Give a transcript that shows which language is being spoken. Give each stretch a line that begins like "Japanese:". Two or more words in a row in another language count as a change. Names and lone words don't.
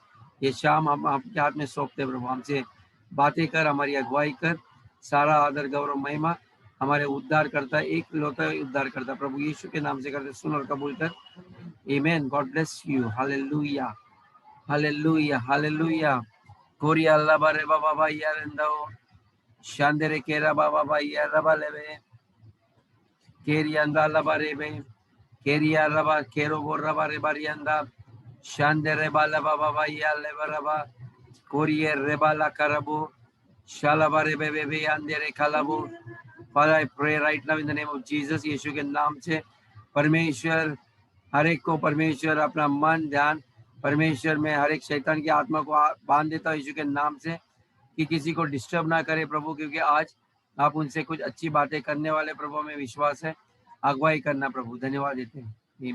Hindi: ये शाम हम आपके हाथ में सौंपते प्रभु। हमसे बातें कर, हमारी अगुवाई कर। सारा आदर गौरव महिमा हमारे उद्धार करता, एक लौता उद्धार करता प्रभु यीशु के नाम से करते, सुन और कबूल कर।
English: Amen. God bless you.
Hindi: हालेलुया, हालेलुया, हालेलुया। कोरिया अल्लाह बारे बाबा यारंदो शांदरे केरा बाबा यारबा लेवे केरिया अंदा लबारे में केरिया रबा केरो बोर रबा रे बारियंदा शांदरे बाला बाबा याले बरबा कोरिये रेबाला करबो शालाबारे बेबे अंदरे खलाबो।
English: Father, I pray right now in the name of Jesus,
Hindi: यीशु के नाम से परमेश्वर हर एक को परमेश्वर अपना मन ध्यान परमेश्वर में हर एक शैतान की आत्मा को बांध देता हूँ यीशु के नाम से, कि किसी को डिस्टर्ब ना करे प्रभु, क्योंकि आज आप उनसे कुछ अच्छी बातें करने वाले प्रभु, में विश्वास है। अगुवाई करना प्रभु, धन्यवाद देते हैं।